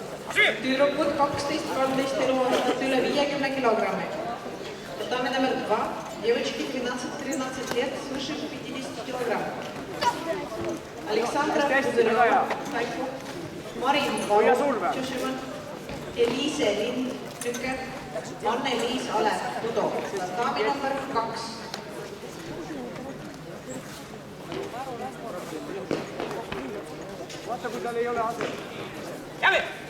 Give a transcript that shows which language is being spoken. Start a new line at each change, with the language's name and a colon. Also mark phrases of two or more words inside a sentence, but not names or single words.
Estonian: Tüdrukud 12-13 eluaastat üle 50 килограмма.
Russian: Татами номер 2. Девочки 12-13 лет свыше 50 килограмм. Александра Пудырова, Marin Tšušiman, Eliise Lind-Tüker, Anne-Liis Alev, Tudo.
Estonian: Tatami number 2. Vaata, kui tal ei ole ase. Jälle!